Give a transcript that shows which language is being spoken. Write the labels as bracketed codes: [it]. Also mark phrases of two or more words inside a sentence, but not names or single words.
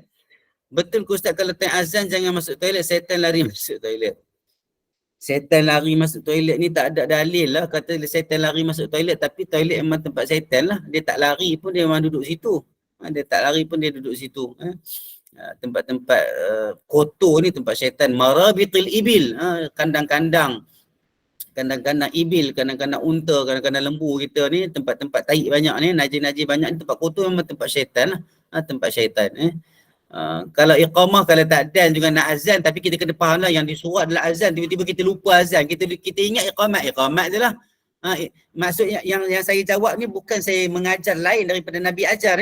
[ms] Betul ke Ustaz kalau time azan jangan masuk toilet, syaitan lari masuk toilet. Syaitan lari masuk toilet ni tak ada dalil lah kata syaitan lari masuk toilet, tapi toilet memang tempat syaitan lah. Dia tak lari pun dia memang duduk situ. Tempat-tempat kotor ni tempat syaitan. [ar] مرابط الإبل, [ms] kandang-kandang ibil, kandang-kandang unta, kandang-kandang lembu kita ni, tempat-tempat taik banyak ni, najis-najis banyak ni, tempat kotor memang tempat syaitan lah. Tempat syaitan. Kalau iqamah, kalau tak dan juga nak azan, tapi kita kena faham lah yang disuruh adalah azan, tiba-tiba kita lupa azan, kita ingat iqamat je lah. Maksudnya yang saya jawab ni bukan saya mengajar lain daripada Nabi ajar.